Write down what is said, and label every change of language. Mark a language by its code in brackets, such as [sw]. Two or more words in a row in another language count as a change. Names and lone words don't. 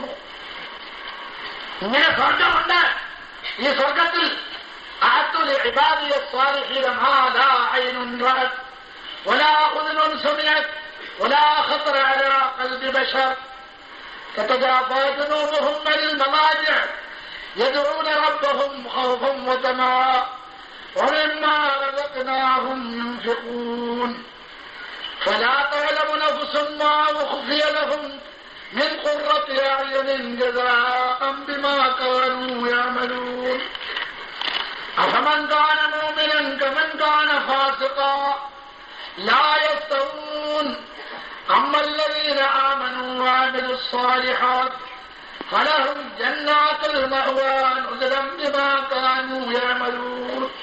[ml] ഇങ്ങനെ സ്വർഗമുണ്ട്. ഈ സ്വർഗത്തിൽ [ar] أعددت لعبادي الصالحين ما لا عين رأت ولا أذن سمعت ولا خطر على قلب بشر تتجافى جنوبهم عن المضاجع يدعون ربهم خوفا وطمعا ومما رزقناهم ينفقون فلا تعلم نفس ما أخفي لهم من قرة أعين جزاء بما كانوا يعملون أفمن كان مؤمنا كمن كان فاسقا لا يستوون أما الذين آمنوا وعملوا الصالحات فلهم جنات المأوى نزلا بما كانوا يعملون